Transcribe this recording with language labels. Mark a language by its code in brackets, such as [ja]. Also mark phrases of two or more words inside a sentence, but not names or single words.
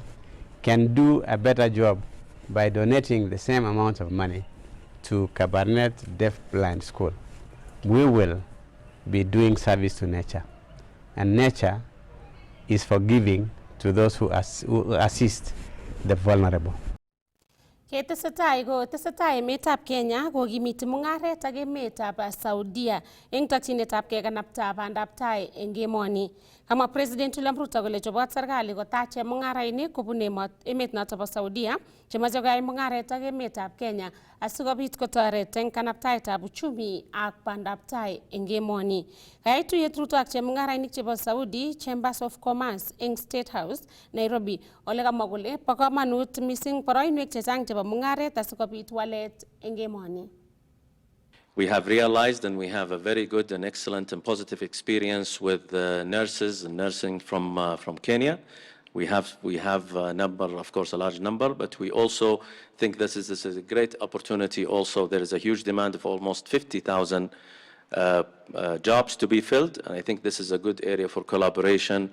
[en] Can do a better job by donating the same amount of money to Kabarnet Deaf Blind School. We will be doing service to nature, and nature is forgiving to those who assist the vulnerable. [kln] Tesetai emetab Kenya kokimiti mung'aret ak emetab Saudia eng takyinetab kekanapta bandab tai eng emoni. Kamwa President William Ruto kole chobot serikali kotach mung'arainik kobun emet noto bo Saudia chemoche koyai mung'aret ak emetab Kenya asikobit kotoret eng kanaptaetab uchumi ak bandab tai eng emoni. Kayai tuyet Ruto ak chemung'arainik chebo Saudi Chambers of Commerce eng State House Nairobi ole kamwa kole bo kamanut mising boroinwek chechang chebo mung'aret asikobit walet eng emoni. [en] We have realized and we have a very good and excellent and positive experience with nurses and nursing from Kenya. We have a number, of course, a large number, but we also think this is a great opportunity. Also, there is a huge demand of almost 50,000 jobs to be filled, and I think this is a good area for collaboration.